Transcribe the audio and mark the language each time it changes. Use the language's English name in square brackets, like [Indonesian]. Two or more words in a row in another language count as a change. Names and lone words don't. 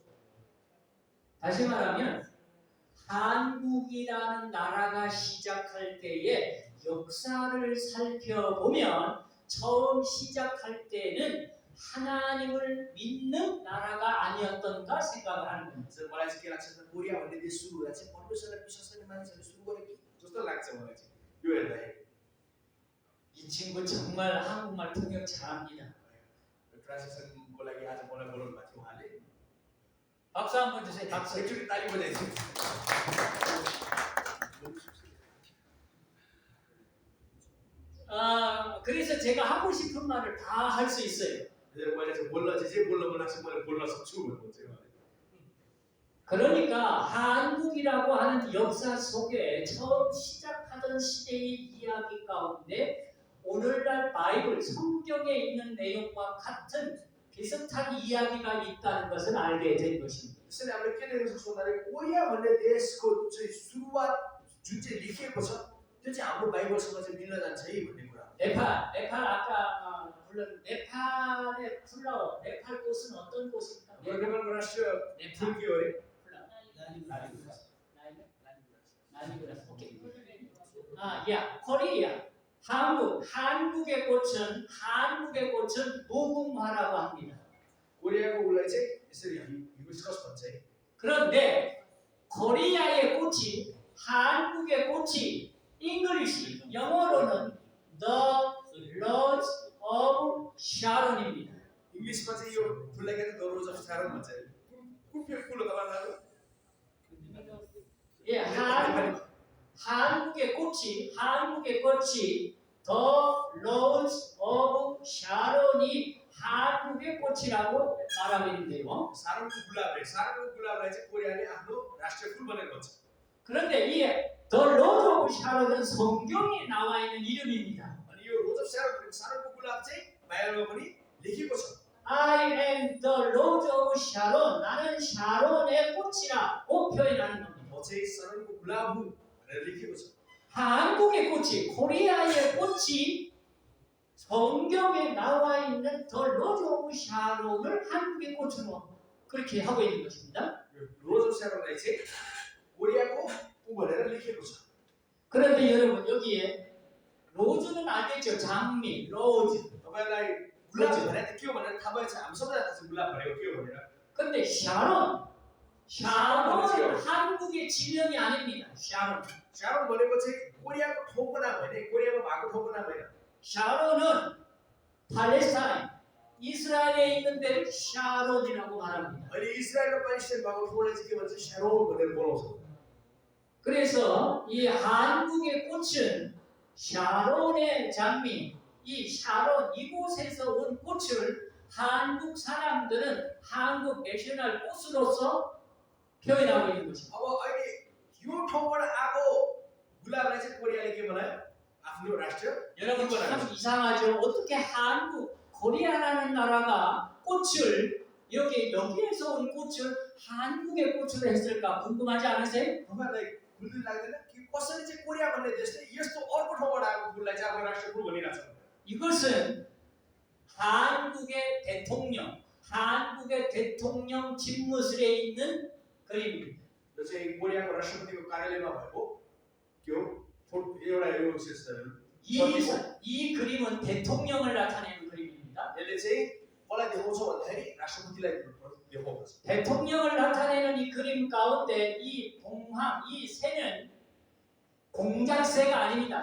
[Korean] 다시 말하면 한국이라는 나라가 시작할 때의 역사를 살펴보면 처음 시작할 때는 하나님을 믿는 나라가 아니었던가 생각을 하는 겁니다. [Nepali] सर मलाई चाहिँ के लाग्छ भने कोरिया भन्ने देश सुरु हुँदा चाहिँ परमेश्वरलाई विश्वास गर्ने मानिसहरूले सुरु गरे कि जस्तो लाग्छ मलाई चाहिँ यो हेर्दाखेरि [Korean] 이 친구 정말 한국말 통역 잘합니다. [Nepali] ट्रान्सलेसनको लागि आज मलाई बोलाउनु भएको थियो उहाँले [Korean] 박수 한번 주세요. 박수. [Nepali] एकचोटि ताली बजाइदिनु [Korean] 그래서 제가 하고 싶은 말을 다 할 수 있어요. [Nepali] मैले चाहिँ बोल्न जे बोल्न मन लाग्छ मैले बोल्न सक्छु भन्नु चाहिँ उहाँले [Korean] 그러니까 한국이라고 하는 역사 속에 처음 시작하던 시대의 이야기 가운데 오늘날 바이블 성경에 있는 내용과 같은 비슷한 이야기가 있다는 것을 알게 된 것입니다. [Nepali] त्यसैले हामीले के देख्न सक्छौँ भन्दाखेरि कोरिया भन्ने देशको चाहिँ सुरुवात जुन चाहिँ लेखिएको छ त्यो चाहिँ हाम्रो बाइबलसँग चाहिँ मिल्न जान्छ है भन्ने कुरा [Korean] 네팔 아까 불렀 네팔의 플라워 네팔 꽃은 어떤 꽃입니까? [Nepali] नेपालको राष्ट्रिय फुल के हो अरे [Korean] 나니그라스. 오케이. 코리아. 한국의 꽃은 무궁화라고 합니다. [Nepali] कोरियाको उसलाई चाहिँ यसरी हिबिस्कस भन्छ है [Korean] 그런데 코리아의 꽃이 한국의 꽃이 잉글리시 영어로는 [English] The Rose of Sharon [Korean] 입니다. [Nepali] इङ्ग्लिसमा चाहिँ यो फुललाई के [English] The Rose of Sharon [Nepali] भन्छ कुन फुल हो तपाईँलाई [Korean] 예, 한국의 꽃이 [English] The Rose of Sharon [Korean] 이 한국의 꽃이라고 말하고 있는데요. [Nepali] सारोनको गुलाबलाई चाहिँ कोरियाले आफ्नो राष्ट्रिय फुल भनेर भन्छ [Korean] 그런데 이 [English] The Rose of Sharon [Korean] 은 성경에 나와 있는 이름입니다. [Nepali] अनि यो [English] Rose of Sharon [Nepali] सारोनको गुलाब चाहिँ बाइबलमा पनि लेखिएको छ [English] I am the Rose of Sharon. [Korean] 나는 샤론의 꽃이라고 표현하는 겁니다. [Nepali] म चाहिँ सारोनको गुलाब हुँ भनेर लेखिएको छ [Korean] 한국의 꽃이 코리아의 꽃이 성경에 나와 있는 [English] The Rose of Sharon [Korean] 을 한국의 꽃으로 그렇게 하고 있는 것입니다. [Nepali] यो [English] Rose of Sharon [Nepali] चाहिँ कोरियाको ऊ भनेर लेखिएको छ [Korean] 그런데 여러분 여기에 로즈는 알겠죠? 장미, 로즈. [Nepali] तपाईलाई गुलाब भनेर के हो भनेर थाहा भएछ हामी सबैजना थाहा छ गुलाब भनेको के हो भनेर [Korean] 근데 샤론은 한국의 지명이 아닙니다. [Nepali] शारोन भनेको चाहिँ कोरियाको ठाउँको नाम होइन कोरियामा भएको ठाउँको नाम होइन [Korean] 샤론은 팔레스타인, 이스라엘에 있는 데를 샤론이라고 말합니다. [Nepali] अहिले इजरायलमा प्यालेस्टाइन भएको ठाउँलाई चाहिँ के भन्छ शारोन भनेर बोलाउँछ [Korean] 그래서 이 한국의 꽃은 샤론의 장미, 이 샤론 이곳에서 온 꽃을 한국 사람들은 한국 내셔널 꽃으로서 표현하고 있는 것입니다. [Nepali] अब अहिले यो ठाउँबाट आएको गुलाबलाई चाहिँ कोरियाले के बनायो आफ्नो राष्ट्रिय [Korean] 여러분 참 이상하죠? 어떻게 코리아라는 나라가 꽃을 여기에서 온 꽃을 한국의 꽃으로 했을까 궁금하지 않으세요? [Nepali] तपाईँलाई खुल्दी लाग्दैन कि कसरी चाहिँ कोरिया भन्ने देशले यस्तो अर्को ठाउँबाट आएको फुललाई चाहिँ आफ्नो राष्ट्रिय फुल भनिरहेको छ [Korean] 이것은 한국의 대통령 집무실에 있는 그림입니다. [Nepali] यो चाहिँ कोरियाको राष्ट्रपतिको कार्यालयमा भएको के हो एउटा यो [Korean] 이 그림은 대통령을 나타내는 그림입니다. [Nepali] यसले चाहिँ कसलाई देखाउँछ भन्दाखेरि राष्ट्रपतिलाई देखाउँछ 거지. [Korean] 대통령을 나타내는 이 그림 가운데 이 봉황, 이 새는 공작새가 아닙니다.